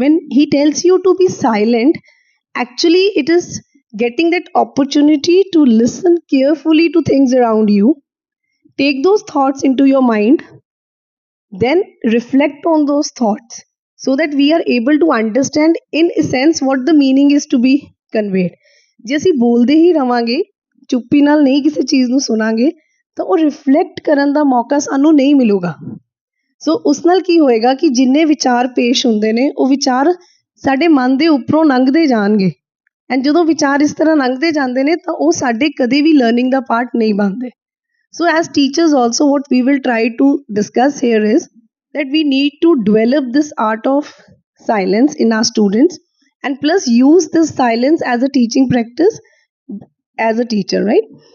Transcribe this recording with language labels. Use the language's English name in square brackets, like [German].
[English] When he tells you to be silent, actually it is getting that opportunity to listen carefully to things around you, take those thoughts into your mind, then reflect on those thoughts so that we are able to understand in a sense what the meaning is to be conveyed. [Punjabi] ਜੇ ਅਸੀਂ ਬੋਲਦੇ ਹੀ ਰਵਾਂਗੇ, ਚੁੱਪੀ ਨਾਲ ਨਹੀਂ ਕਿਸੇ ਚੀਜ਼ ਨੂੰ ਸੁਣਾਂਗੇ, ਤਾਂ ਉਹ ਰਿਫਲੈਕਟ ਕਰਨ ਦਾ ਮੌਕਾ ਸਾਨੂੰ ਨਹੀਂ ਮਿਲੂਗਾ। ਸੋ ਉਸ ਨਾਲ ਕੀ ਹੋਏਗਾ ਕਿ ਜਿੰਨੇ ਵਿਚਾਰ ਪੇਸ਼ ਹੁੰਦੇ ਨੇ ਉਹ ਵਿਚਾਰ ਸਾਡੇ ਮਨ ਦੇ ਉੱਪਰੋਂ ਲੰਘਦੇ ਜਾਣਗੇ, ਐਂਡ ਜਦੋਂ ਵਿਚਾਰ ਇਸ ਤਰ੍ਹਾਂ ਲੰਘਦੇ ਜਾਂਦੇ ਨੇ ਤਾਂ ਉਹ ਸਾਡੇ ਕਦੇ ਵੀ ਲਰਨਿੰਗ ਦਾ ਪਾਰਟ ਨਹੀਂ ਬਣਦੇ। [English] So as teachers also, what we will try to discuss here is that we need to develop this art of silence in our students, and plus use this silence as a teaching practice as a teacher, right?